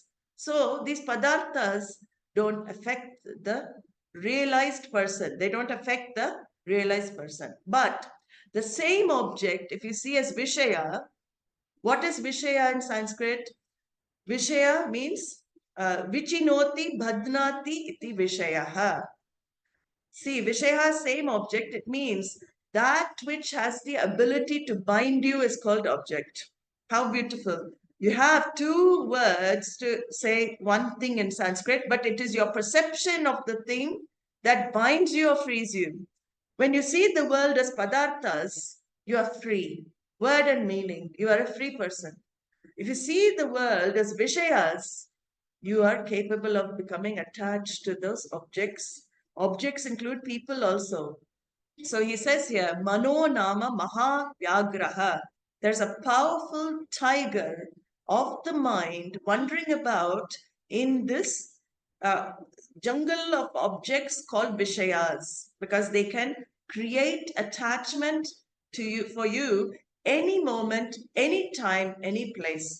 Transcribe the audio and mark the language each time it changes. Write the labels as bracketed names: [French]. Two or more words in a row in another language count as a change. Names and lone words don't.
[English] So these padarthas don't affect the realized person. They don't affect the realized person. But the same object, if you see as viṣaya, what is viṣaya in Sanskrit? [Sanskrit] Viṣaya means vichinoti bhadnati iti viṣayaha. [English] See, viṣaya, same object. It means that which has the ability to bind you is called object. How beautiful. You have two words to say one thing in Sanskrit, but it is your perception of the thing that binds you or frees you. When you see the world as padarthas, you are free. Word and meaning, you are a free person. If you see the world as viṣayas, you are capable of becoming attached to those objects. Objects include people also. So he says here, [Sanskrit] mano nāma mahāvyāghro. [English] There's a powerful tiger of the mind wandering about in this jungle of objects called vishayas, because they can create attachment to you, for you, any moment, any time, any place.